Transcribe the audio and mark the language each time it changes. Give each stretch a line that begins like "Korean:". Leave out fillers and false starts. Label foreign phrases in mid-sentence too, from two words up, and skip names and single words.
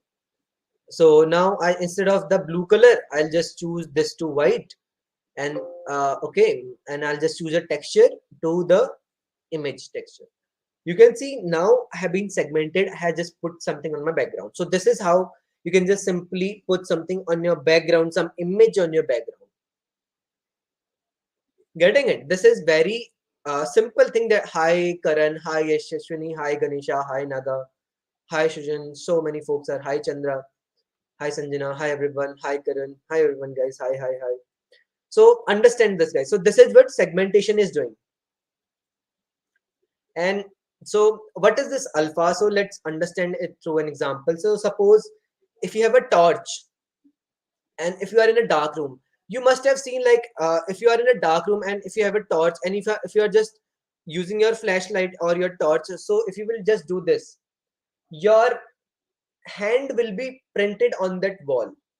English: So now I, instead of the blue color, I'll just choose this to white, and okay, and I'll just choose a texture to the image texture. You can see now I have been segmented. I have just put something on my background. So this is how you can just simply put something on your background, some image on your background. Getting it? This is very simple thing. That hi Karan, hi Yashashwini, hi Ganesha, hi Naga, hi Shujan. So many folks are, hi Chandra, hi Sanjana, hi everyone, hi Karan, hi everyone, guys, hi, hi, hi. So understand this, guys. So this is what segmentation is doing. And so what is this alpha? So let's understand it through an example. So suppose if you have a torch and if you are in a dark room, You must have seen, like, if you are in a dark room and if you have a torch, and if you are just using your flashlight or your torch, so if you will just do this, your hand will be printed on that wall.